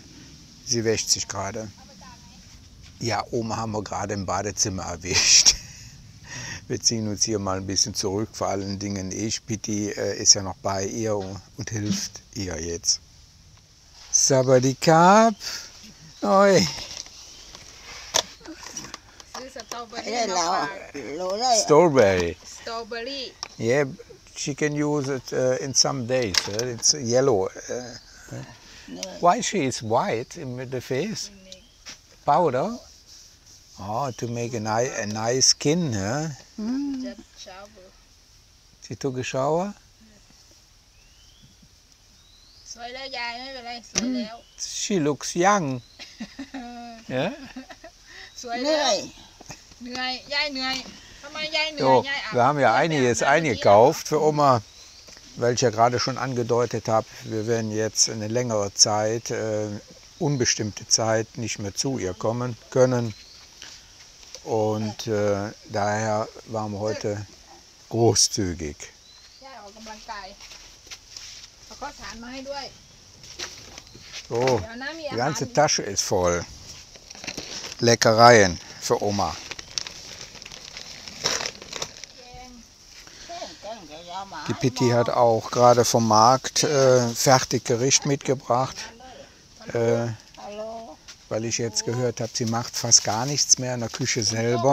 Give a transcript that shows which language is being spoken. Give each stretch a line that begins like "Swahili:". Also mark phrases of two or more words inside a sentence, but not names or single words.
German: Sie wäscht sich gerade. Ja, Oma haben wir gerade im Badezimmer erwischt. Wir ziehen uns hier mal ein bisschen zurück, vor allen Dingen ich. Pitti ist ja noch bei ihr und hilft ihr jetzt.
Thai: Sabadikap. Oi.
English: Strawberry. Strawberry. Yeah, she can use it in some days. It's yellow. Why she is white in the face? Powder? Oh, to make a nice skin, huh? Just shower. She took a shower?
Thai: สวยแล้วยายไม่เป็นไรสวยแล้ว
English: She looks young. Yeah?
Thai: สวยแล้วเหนื่อยยายเหนื่อยทำไมยายเหนื่อย
German: So,
Thai: ยายอาบ
German: wir haben ja einiges eingekauft für Oma, weil ich ja gerade schon angedeutet habe, wir werden jetzt eine längere Zeit, unbestimmte Zeit, nicht mehr zu ihr kommen können. Und daher waren wir heute großzügig.
Thai: ยายออกกำลังกายเอาข้าวสารมาให้ด้วย
German: So,
Thai: เดี๋ยวนะมีอา
German: die
Thai: หาร
German: ganze Tasche ist voll. Leckereien für Oma. Die Pitti hat auch gerade vom Markt Fertiggericht mitgebracht, weil ich jetzt gehört habe, sie macht fast gar nichts mehr in der Küche selber.